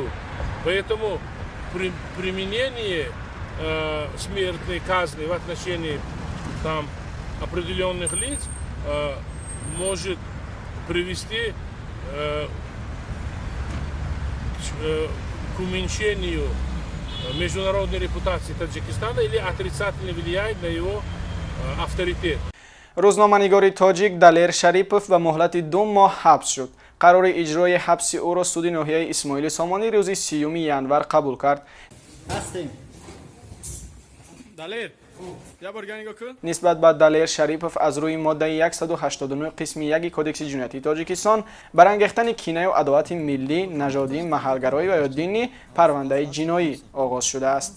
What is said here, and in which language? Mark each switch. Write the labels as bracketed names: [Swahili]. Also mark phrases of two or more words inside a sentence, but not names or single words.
[Russian] Поэтому применение смертной казни в отношении определенных лиц может привести к уменьшению международной репутации Таджикистана или отрицательно влияет на его авторитет. [Tajik] روزنامه‌نگاری تاجیک دلیر شریپوف و مهلت 2 ماه حبس شد. قرار اجرای حبس او را سود ناحیه اسماعیل سامانی روز 30 ینور قبول کرد. نسبت به دلیر شریپوف از روی ماده 189 قسم 1 کدکس جنایتی تاجیکستان برانگیختن کینه و عداوت ملی، نژادی، محلگرایی و یا دینی پرونده جنایی آغاز شده است.